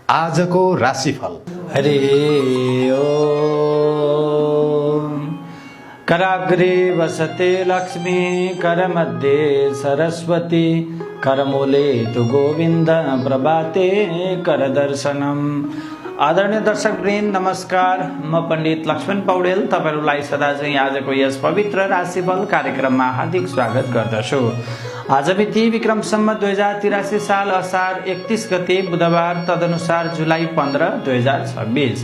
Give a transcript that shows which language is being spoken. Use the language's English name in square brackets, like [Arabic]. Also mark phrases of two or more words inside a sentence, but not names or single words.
[Nepali] आजको राशिफल। [Sanskrit] हरि ओम। कराग्रे वसते लक्ष्मी, करमध्ये सरस्वती, करमूले तु गोविन्द, प्रभाते करदर्शनम। [Nepali] आदरणीय दर्शकवृन्द नमस्कार, म पण्डित लक्ष्मण पौडेल तपाईहरुलाई सदा चाहिँ आजको यस पवित्र राशिफल कार्यक्रममा हार्दिक स्वागत गर्दछु। आज मिति विक्रम सम्वत 2083 साल असार 31 गते बुधबार, तदनुसार जुलाई 15, 2026।